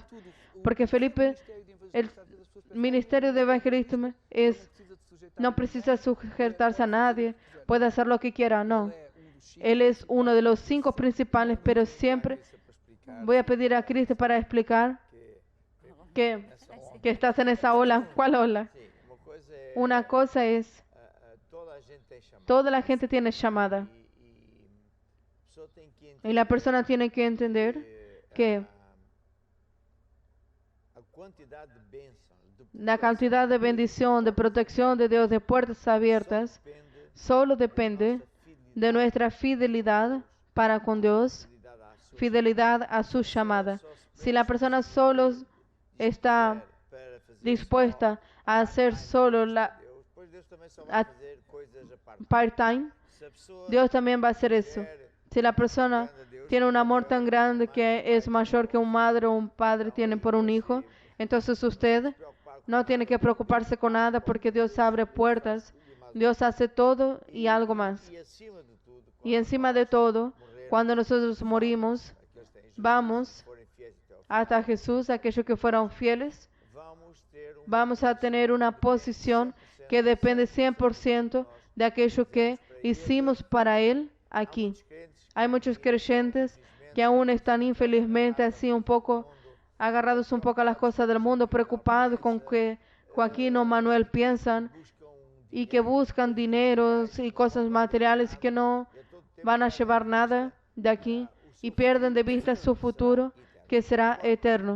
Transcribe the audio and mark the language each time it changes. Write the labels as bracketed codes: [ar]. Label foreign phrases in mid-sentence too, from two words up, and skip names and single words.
[es] Porque Felipe, el ministerio de evangelismo no precisa sujetarse a nadie, puede hacer lo que quiera, no. Él es uno de los 5 principales, pero siempre voy a pedir a Cristo para explicar que estás en esa ola. ¿Cuál ola? [pt] Sim, uma coisa é. [es] Una cosa es, [pt] Toda a gente tem chamada. [es] toda la gente tiene llamada. [pt] A pessoa tem que [es] Y la persona tiene que entender que [pt] a quantidade de bênção, de [es] la cantidad de bendición, de protección de Dios, de puertas abiertas, [pt] depende [es] solo depende de nuestra fidelidad para con Dios, fidelidad a su llamada. Si la persona solo está [pt] para fazer [es] dispuesta a hacer solo la [pt] Deus, pois Deus também só a- vai fazer coisas a parte. part-time, Se a pessoa [es] Dios también va a hacer eso. [pt] quer [es] Si la persona tiene un amor tan grande que es mayor que un madre o un padre tiene por un hijo, entonces usted [pt] preocupar com [es] no tiene que preocuparse con nada porque Dios abre puertas, Dios hace todo y algo más. [pt] e acima de tudo, [es] Y encima de todo, cuando nosotros morimos, [pt] aqueles que têm vamos forem fiéis até ao fim, [es] hasta Jesús, aquellos que fueron fieles, [pt] vamos ter [es] vamos a tener una posición que depende 100% de aquello que hicimos para Él aquí. [pt] crentes [es] Hay muchos creyentes que aún están infelizmente así un poco agarrados un poco a las cosas del mundo, preocupados con que Joaquín o Manuel piensan y que buscan dineros y cosas materiales que no van a llevar nada de aquí y pierden de vista su futuro que será eterno.